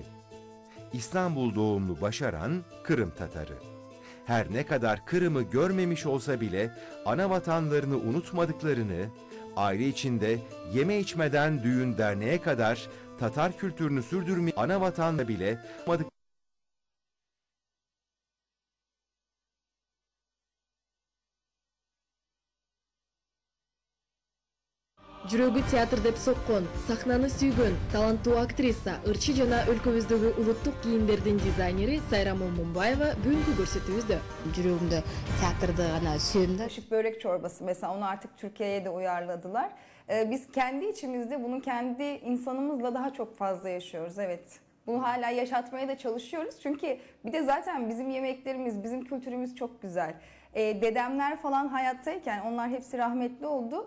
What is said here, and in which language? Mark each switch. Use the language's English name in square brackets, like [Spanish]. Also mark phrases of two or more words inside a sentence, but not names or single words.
[Turkish] İstanbul doğumlu Başaran, Kırım Tatarı. Her ne kadar Kırım'ı görmemiş olsa bile ana vatanlarını unutmadıklarını, aile içinde yeme içmeden düğün derneğe kadar Tatar kültürünü sürdürmeyi ana vatanla bile unutmadıklarını [Kyrgyz] Жүрөгү театр деп соккон, сахнаны сүйгөн, таланттуу актриса, ырчы жана өлкөбүздөгү улуттук кийимдердин дизайнери Сайрам Момунбаева бүгүнкү көрсөтүүбүздө. Жүрөгүмдө театрды гана сүйөм да. [Turkish] Kaşık börek çorbası mesela onu artık Türkiye'ye de uyarladılar. Biz kendi içimizde bunu kendi insanımızla daha çok fazla yaşıyoruz, evet. Bunu hala yaşatmaya da çalışıyoruz çünkü bir de zaten bizim yemeklerimiz, bizim kültürümüz çok güzel. Dedemler falan hayattayken onlar hepsi rahmetli oldu.